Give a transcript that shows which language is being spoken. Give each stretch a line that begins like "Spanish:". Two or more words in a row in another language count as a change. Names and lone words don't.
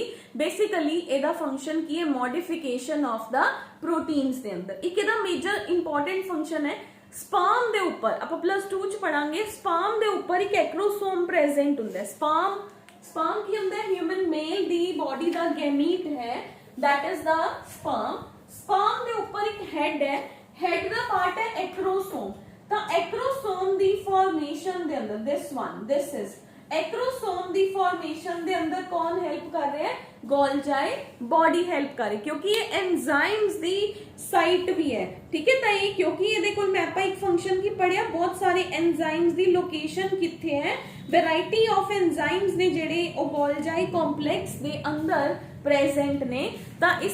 Punjabi: ਬੇਸਿਕਲੀ ਇਹਦਾ ਫੰਕਸ਼ਨ ਕੀ ਹੈ,
English: modification of
Punjabi: ਦਾ ਪ੍ਰੋਟੀਨਸ ਦੇ ਅੰਦਰ। ਇੱਕ ਇਹਦਾ
English: major important function
Punjabi: ਹੈ, ਸਪਰਮ ਦੇ ਉੱਪਰ ਆਪਾਂ +2 ਚ ਪੜਾਂਗੇ, ਸਪਰਮ ਦੇ ਉੱਪਰ ਇੱਕ ਐਕਰੋਸੋਮ ਪ੍ਰੈਜ਼ੈਂਟ ਹੁੰਦਾ ਹੈ। ਸਪਰਮ ਕੀ ਹੁੰਦਾ ਹੈ,
English: human male
Punjabi: ਦੀ ਬॉडी ਦਾ ਗੈਮੀਟ ਹੈ,
English: that is the sperm।
Punjabi: ਸਪਰਮ ਦੇ ਉੱਪਰ ਇੱਕ ਹੈਡ ਹੈ, ਹੈਡ ਦਾ ਪਾਰਟ ਹੈ ਐਕਰੋਸੋਮ। ਤਾਂ ਐਕਰੋਸੋਮ ਦੀ ਫਾਰਮੇਸ਼ਨ ਦੇ ਅੰਦਰ
English: this is
Punjabi: ਐਕਰੋਸੋਮ ਦੀ ਫਾਰਮੇਸ਼ਨ ਦੇ ਅੰਦਰ ਕੌਣ ਹੈਲਪ ਕਰ ਰਿਹਾ ਹੈ,
English: Golgi body help
Punjabi: ਕਰੇ ਕਿਉਂਕਿ ਇਹ ਐਂਜ਼ਾਈਮਸ ਦੀ ਸਾਈਟ ਵੀ ਹੈ ਠੀਕ ਹੈ ਤਾਂ ਇਹ ਕਿਉਂਕਿ ਇਹਦੇ ਕੋਲ ਮੈਂ ਆਪਾਂ ਇੱਕ ਫੰਕਸ਼ਨ ਕੀ ਪੜਿਆ ਬਹੁਤ ਸਾਰੇ ਐਂਜ਼ਾਈਮਸ ਦੀ ਲੋਕੇਸ਼ਨ ਕਿੱਥੇ ਹੈ
English: variety of enzymes
Punjabi: ਨੇ ਜਿਹੜੇ ਉਹ
English: Golgi complex
Punjabi: ਦੇ ਅੰਦਰ ਪ੍ਰੈਜ਼ੈਂਟ ਨੇ ਤਾਂ ਇਸ